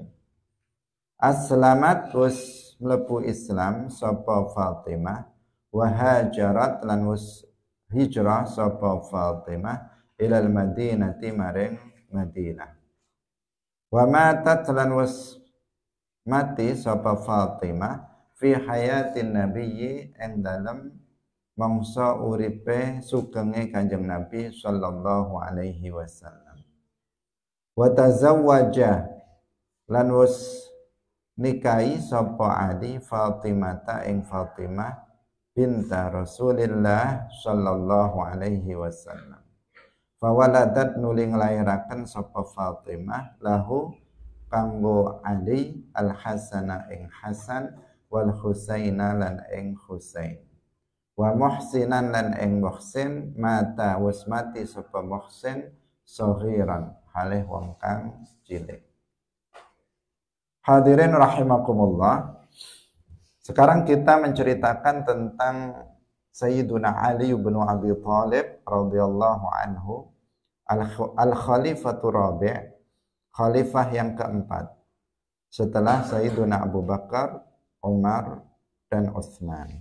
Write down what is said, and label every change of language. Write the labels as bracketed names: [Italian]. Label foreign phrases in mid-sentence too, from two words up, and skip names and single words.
[Javanese] Aslamat wis mlebu Islam sapa Fatimah, [Arabic] وهاجرت [Javanese] lan wis hijrah sapa Fatimah [Arabic] إلى المدينة [Javanese] maring Madinah. [Arabic] وماتت [Javanese] lan wis mati sapa Fatimah [Arabic] في حياة النبي [Javanese] ing dalem mangsa uripe sugenge Kanjeng Nabi [Arabic] صلى الله عليه وسلم. وتزوج [Javanese] lan wis nikahi sapa Ali Fatimata ing Fatimah [Arabic] بنت رسول الله صلى الله عليه وسلم. [Javanese] Fawaladat nuli nglairaken sapa Fatimah lahu kanggo Ali al-Hasana ing Hasan [Arabic] والحسين [Javanese] lan ing Husain. [Arabic] ومحسنا [Javanese] lan ing Muhsin mata wis mati sapa Muhsin saghiran halih wong kang cilik. [Arabic] حاضرين رحمكم الله. [Indonesian] Sekarang kita menceritakan tentang Sayyiduna Ali bin Abi Thalib [Arabic] رضي الله عنه, الخليفة الرابع', [Indonesian] khalifah yang keempat setelah Sayyiduna Abu Bakar, Umar dan Utsman.